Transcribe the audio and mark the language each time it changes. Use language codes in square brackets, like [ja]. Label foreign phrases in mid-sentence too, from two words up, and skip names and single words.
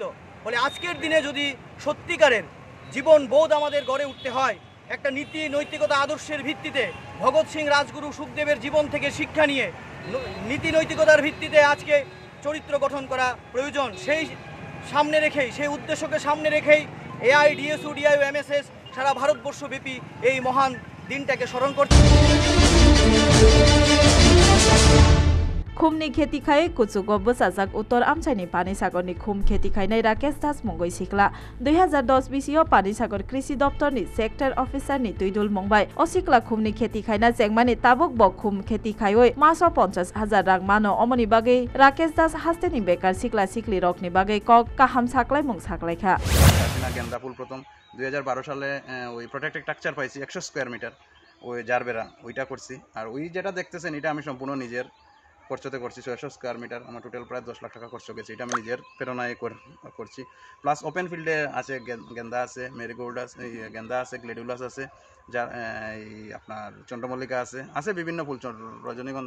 [bn] বলে আজকের দিনে যদি সত্যিকারের জীবন বোধ আমাদের গড়ে উঠতে হয় একটা নীতি নৈতিকতা আদর্শের ভিত্তিতে ভগৎ সিং রাজগুরু সুখদেবের জীবন থেকে শিক্ষা নিয়ে নীতি নৈতিকতার ভিত্তিতে আজকে চরিত্র গঠন করা প্রয়োজন। সেই সামনে রেখেই সেই উদ্দেশ্যকে সামনে রেখেই AIDSO DIO MSS সারা ভারতবর্ষব্যাপী এই মহান দিনটাকে স্মরণ করছে। [trp] खुमनि खेती खाय कुचुगो बसाजाक उत्तर आमचाइनि पानी सागरनि खुम खेती खायनाय राकेश दास मंगै सिक्ला 2010 बिसियाव पानी सागर कृषि दप्तरनि सेक्टर अफिसारनि तुइदुल मंबाय असिक्ला खुमनि खेती खायना जेंगमानि ताबुक ब खुम खेती खायoi मासो 50,000 रां मानो अमनि बागै राकेश दास हास्तेनि बेकार सिक्ला सिक्ली रकनि बागै क काहाम साक्लाय मुं साक्लायखा [bn] गेंदा ফুল প্রথম 2012 সালে ওই [en] protected structure [bn] পাইছি 100 [en] square meter [bn] ওই জারবেরা ওইটা করছি। আর ওই যেটা দেখতেছেন এটা আমি সম্পূর্ণ নিজের খরচতে করছি। 600 [en] square meter [bn] আমার টোটাল প্রায় 10 লাখ টাকা খরচ গেছে। এটা আমি নিজের প্রেরণায় করছি। প্লাস [en] open field [bn] আছে গেন্দা আছে মেরিগোল্ড আছে গেন্দা আছে গ্লেডুলাস আছে যা আপনার চন্দ্রমল্লিকা আছে বিভিন্ন ফুল রজনীগন্ধা।